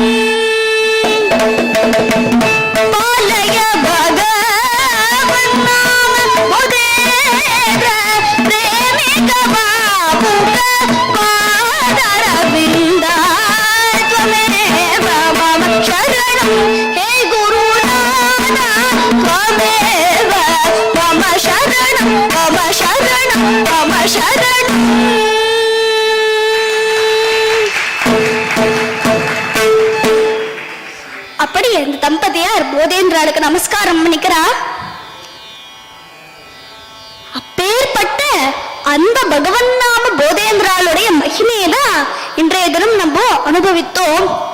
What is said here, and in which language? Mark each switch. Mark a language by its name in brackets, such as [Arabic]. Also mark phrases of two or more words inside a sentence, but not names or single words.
[Sanskrit] पालय भगवन् नाम मुदेन्द्र, प्रेमिक भावुक पादारविन्द, त्वमेव मम शरणं हे गुरुनाथा, त्वमेव मम शरणं, मम शरणं, मम शरणं. [Tamil] அப்படி அந்த தம்பதியார் போதேந்திராளுக்கு நமஸ்காரம் பண்ணிக்கிறா. அப்பேற்பட்ட அந்த பகவன் நாம போதேந்திராளுடைய மகிமையை தான் இன்றைய தினம் நம்ம அனுபவித்தோம்.